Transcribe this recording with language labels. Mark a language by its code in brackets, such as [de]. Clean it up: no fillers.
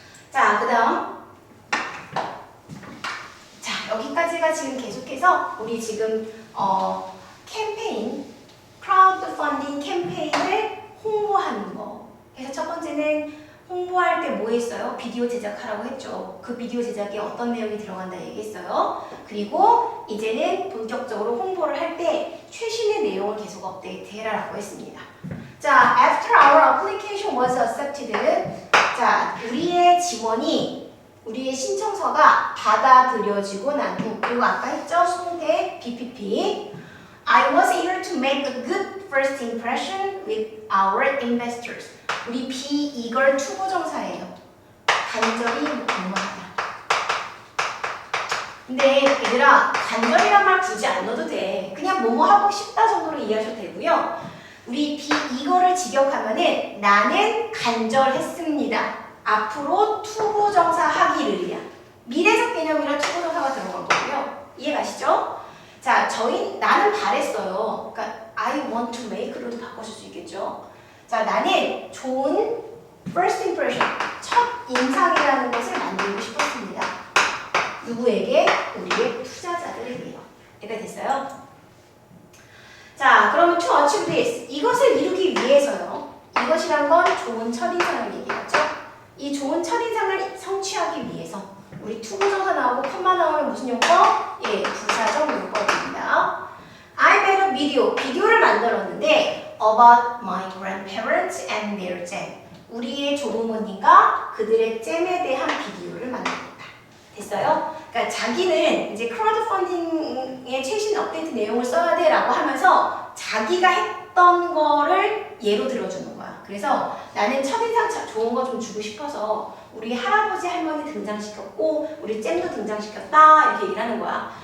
[ko] 자, 그 다음 자, 여기까지가 지금 계속해서 우리 지금 캠페인, 크라우드 펀딩 캠페인을 홍보하는 거. 그래서 첫 번째는 홍보할 때 뭐 했어요? 비디오 제작하라고 했죠. 그 비디오 제작에 어떤 내용이 들어간다 얘기했어요. 그리고 이제는 본격적으로 홍보를 할 때 최신의 내용을 계속 업데이트해라라고 했습니다. [en] 자, after our application was accepted. [ko] 자, 우리의 지원이 우리의 신청서가 받아들여지고 난 후, 그리고 아까 했죠? 수동태 BPP. [en] I was eager to make a good first impression with our investors. [ko] 우리 be eager 투부정사예요. 간절히 목마르다. 근데 얘들아, 간절이란 말 굳이 안 넣어도 돼. 그냥 뭐뭐 하고 싶다 정도로 이해하셔도 되고요. 우리 be eager를 직역하면은 나는 간절했습니다. 앞으로 투부정사 하기를이야. 미래적 개념이라 투부정사가 들어간 거고요. 이해 가시죠? 자, 나는 바랬어요. 그러니까 [en] I want to make [ko] 로도 바꿔줄 수 있겠죠. 자, 나는 좋은 first impression, 첫 인상이라는 것을 만들고 싶었습니다. 누구에게? 우리의 투자자들에게요. 이해가 됐어요? 자, 그러면 [en] to achieve this, [ko] 이것을 이루기 위해서요. 이것이란 건 좋은 첫인상을 얘기하죠. 이 좋은 첫인상을 성취하기 위해서 우리 투부정사 나오고 컴마 나오면 무슨 용법? 예, 부사적 용법입니다. [en] I made a video, [ko] 비디오를 만들었는데 [en] about my grandparents and their jam. [ko] 우리의 조부모님과 그들의 잼에 대한 비디오를 만들었다. 됐어요? 그러니까 자기는 이제 크라우드 펀딩의 최신 업데이트 내용을 써야 돼 라고 하면서 자기가 했던 거를 예로 들어주는 거야. 그래서 나는 첫인상 좋은 거 좀 주고 싶어서 우리 할아버지 할머니 등장시켰고 우리 잼도 등장시켰다 이렇게 얘기를 하는 거야.